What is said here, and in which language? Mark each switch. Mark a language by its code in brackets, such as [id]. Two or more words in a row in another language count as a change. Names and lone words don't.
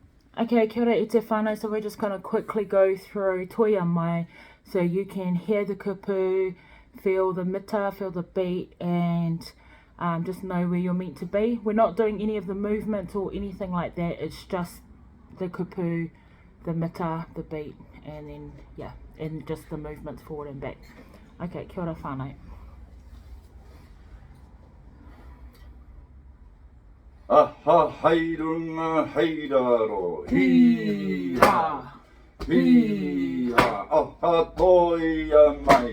[mi] Okay, kia ora i te whānau, [en] so we're just going to quickly go through Toia Mai so you can hear the kupu, feel the mita, feel the beat, and just know where you're meant to be. We're not doing any of the movements or anything like that, it's just the kupu, the mita, the beat, and then, yeah, and just the movements forward and back. [mi] Okay, kia ora whānau. Aha, hei runga, hei raro, Hi-ha. hi-ha, aha, toia mai,